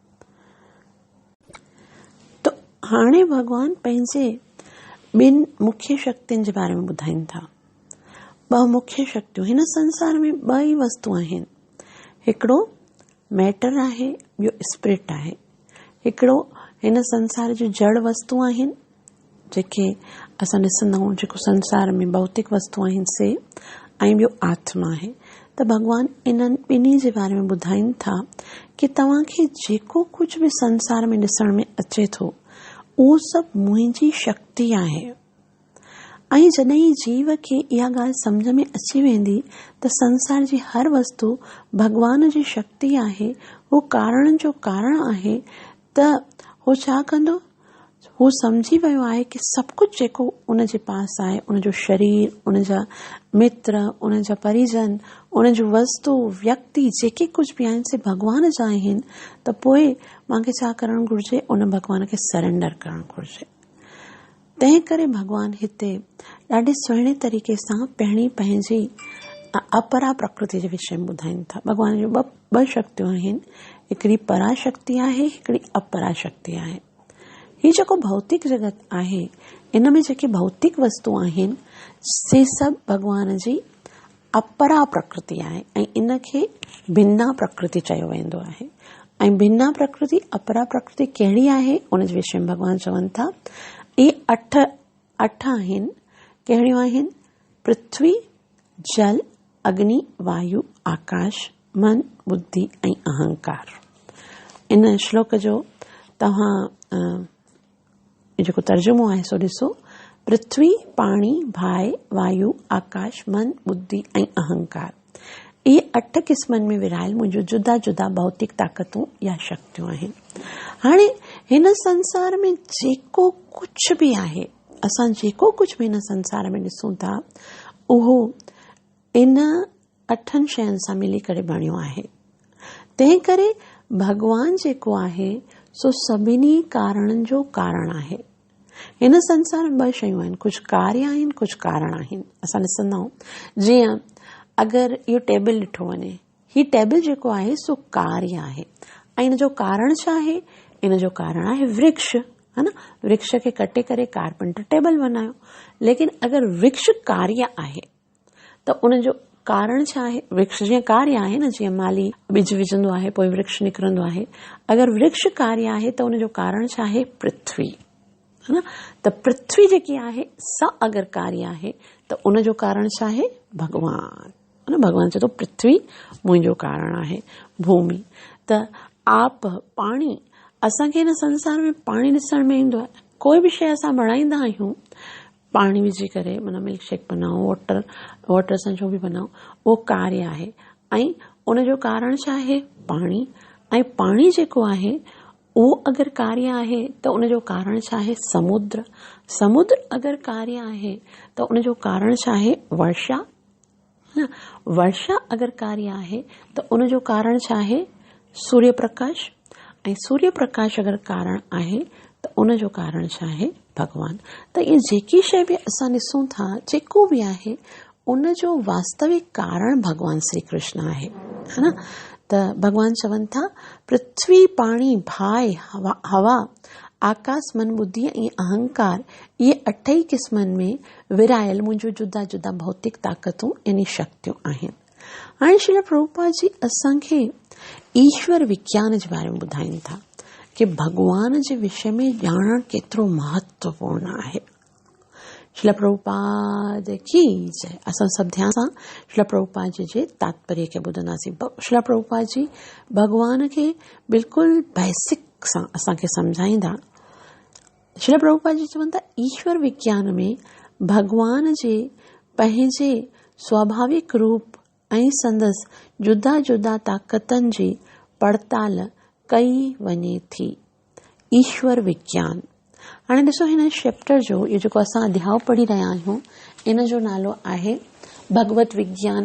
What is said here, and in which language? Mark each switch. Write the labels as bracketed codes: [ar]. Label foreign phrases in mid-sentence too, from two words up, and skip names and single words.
[sd] त हाणे भॻवान पंहिंजे 2 मुख्य शक्तियुनि जे बारे में ॿुधाइनि था। 2 मुख्य शक्तियूं हिन संसार में 2 ई वस्तु आहिनि। हिकिड़ो मैटर आहे, ॿियो स्पिरिट आहे। हिकिड़ो हिन संसार जी जड़ वस्तु आहिनि जेके असां ॾिसंदा आहियूं, जेको संसार में भौतिक वस्तु आहिनि से, ऐं ॿियो आत्मा आहे। त भॻवान इन्हनि 2 जे बारे में ॿुधाइनि था कि तव्हांखे जेको कुझु बि संसार में ॾिसण में अचे थो उहो सभु मुंहिंजी शक्ति आहे। ऐं जॾहिं जीव खे इहा ॻाल्हि सम्झ में अची वेंदी त संसार जी हर वस्तु भगवान जी शक्ति आहे, हू कारण जो कारण आहे, त हू छा कंदो? हू सम्झी वियो आहे कि सभु कुझु जेको उनजे पास आहे, उनजो शरीर, उनजा मित्र, उनजा परिजन, उनजो वस्तु, व्यक्ति जेके कुझु बि आहिनि से भगवान जा आहिनि। त पोइ मूंखे छा करणु घुरिजे? उन भगवान खे सरेंडर करणु घुरिजे। तंहिं करे भगवान हिते ॾाढे सुहिणे तरीक़े सां पहिरीं पंहिंजी अपरा प्रकृति जे विषय में ॿुधाइनि था। भगवान जूं 2 शक्तियूं आहिनि, हिकिड़ी पराशक्ति आहे, हिकिड़ी अपराशक्ति आहे। हीउ जेको भौतिक जगत आहे इन में जेके भौतिक वस्तु आहिनि से सभु भगवान जी अपरा प्रकृति आहे ऐं इनखे भिन्ना प्रकृति चयो वेंदो आहे। ऐं भिन्ना प्रकृति अपरा प्रकृति कहिड़ी आहे उन जे विषय में भॻवान चवनि था इहे अठ आहिनि। कहिड़ियूं आहिनि? पृथ्वी, जल, अग्नि, वायु, आकाश, मन, बुद्धि ऐं अहंकार। इन श्लोक जो तव्हां जेको तर्जुमो आहे सो ॾिसो। पृथ्वी, पाणी, भाई, वायु, आकाश, मन, बुद्धि ऐं अहंकार, इहे 8 क़िस्मनि में विरहायल मुंहिंजो जुदा जुदा भौतिक ताक़तूं या शक्तियूं आहिनि। हाणे हिन संसार में जेको कुझु बि आहे, असां जेको कुझु बि हिन संसार में ॾिसूं था उहो इन 8 शयुनि सां मिली करे बणियो आहे। तंहिं करे भगवान जेको आहे सो सभिनी कारणनि जो कारण आहे। हिन संसार में 2 शयूं आहिनि, कुझु कार्य आहिनि, कुझु कारण आहिनि। असां ॾिसंदा आहियूं जीअं अगरि इहो टेबल ॾिठो वञे, हीउ टेबल जेको आहे सो कार्य आहे ऐं इन जो कारण छा आहे? इन जो कारण आहे वृक्ष, है न। वृक्ष खे कटे करे कारपेंटर टेबल बनायो। लेकिन अगरि वृक्ष कार्य आहे त उन जो कारण छा आहे? वृक्ष जीअं कार्य आहे न, जीअं माली ॿिज विझंदो आहे पोइ वृक्ष निकिरंदो आहे। अगरि वृक्ष कार्य आहे त उन जो कारण छा आहे? पृथ्वी, है न। त पृथ्वी जेकी आहे सा अगरि कार्य आहे त उन जो कारण छा आहे? भगवान, है न। भगवान चए थो पृथ्वी मुंहिंजो कारण आहे। भूमि त आप, पाणी, असांखे हिन संसार में पाणी ॾिसण में ईंदो आहे। कोई बि शइ असां बणाईंदा आहियूं पाणी विझी करे, माना [en] milk shake [sd] बनाओ, वाटर सां जो बि बनाओ, उहो कार्य आहे ऐं उन जो कारण छा आहे? पाणी। ऐं पाणी जेको आहे उहो अगरि कार्य आहे त उन जो कारण छा आहे? समुद्र। समुद्र अगरि कार्य आहे त उन जो कारण छा आहे? वर्षा। वर्षा अगरि कार्य आहे त उन जो कारण छा आहे? सूर्य प्रकाश। ऐं सूर्य प्रकाश अगरि कारण आहे त उन जो कारण छा आहे? भगवान। त इहे जेकी शइ बि असां ॾिसूं था, जेको बि आहे उन जो वास्तविक कारण भगवान श्री कृष्ण आहे, है न। त भगवान चवनि था पृथ्वी, पाणी, भाई, हवा, आकाश, मन, बुद्धि ऐं अहंकार, इहे 8 क़िस्मनि में विरहायल मुंहिंजो जुदा जुदा भौतिक ताक़तूं यानी शक्तियूं आहिनि। हाणे श्रील प्रभुपाद जी असांखे ईश्वर विज्ञान जे बारे में ॿुधाइनि था कि भगवान जे विषय में ॼाणणु केतिरो महत्वपूर्ण आहे। श्रील प्रभुपाद की जय। असां सभु ध्यान सां श्रील प्रभुपाद जी जे तात्पर्य खे ॿुधंदासीं। श्रील प्रभुपाद जी भगवान खे बिल्कुलु बेसिक सां असांखे सम्झाईंदा। श्रील प्रभुपाद जी चवनि था ईश्वर विज्ञान में भगवान जे पंहिंजे स्वाभाविक रूप ऐं संदसि जुदा जुदा ताक़तनि जी पड़ताल कई वञे थी। ईश्वर विज्ञान। हाणे ॾिसो हिन चैप्टर जो इहो जेको असां अध्याय पढ़ी रहिया आहियूं इन जो नालो आहे भगवत विज्ञान।